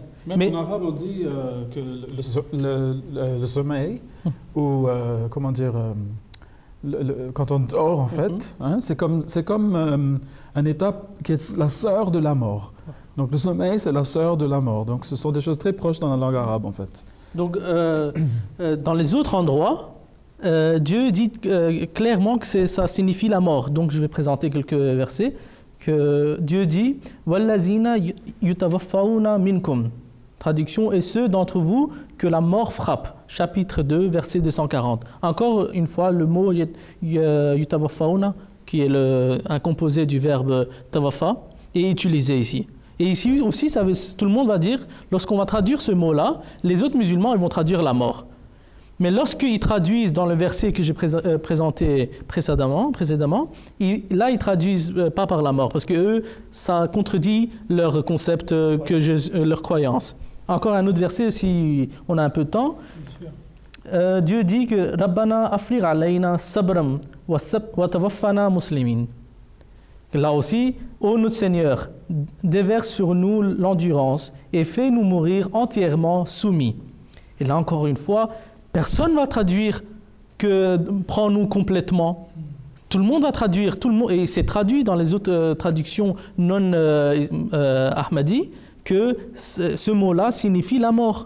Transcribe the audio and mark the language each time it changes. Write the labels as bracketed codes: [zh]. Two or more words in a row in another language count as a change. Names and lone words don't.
[fr] Même en arabe, on dit que le sommeil, ou comment dire, quand on dort en fait, hein, c'est comme un état qui est la sœur de la mort. Donc le sommeil, c'est la sœur de la mort. Donc ce sont des choses très proches dans la langue arabe en fait. Donc dans les autres endroits, Dieu dit clairement que ça signifie la mort. Donc je vais présenter quelques versets que Dieu dit « [ar] والذين يتوفون منكم [fr] » Traduction « Et ceux d'entre vous que la mort frappe » chapitre 2, verset 240. Encore une fois, le mot « yutawaffawna » qui est un composé du verbe « tawaffa » est utilisé ici. Et ici aussi, tout le monde va dire, lorsqu'on va traduire ce mot-là, les autres musulmans ils vont traduire la mort. Mais lorsqu'ils traduisent dans le verset que j'ai présenté précédemment, là ils traduisent pas par la mort, parce que eux, ça contredit leur concept, leur croyance. Encore un autre verset, si on a un peu de temps. Dieu dit que « [ar] ربنا أفلر علينا صبرا وتوفنا مسلمين [fr] » Là aussi, ô notre Seigneur, déverse sur nous l'endurance et fais-nous mourir entièrement soumis. Et là, encore une fois, personne ne va traduire que « prends-nous complètement ». Tout le monde va traduire, tout le monde, et c'est traduit dans les autres traductions non ahmadi, que ce mot-là signifie la mort.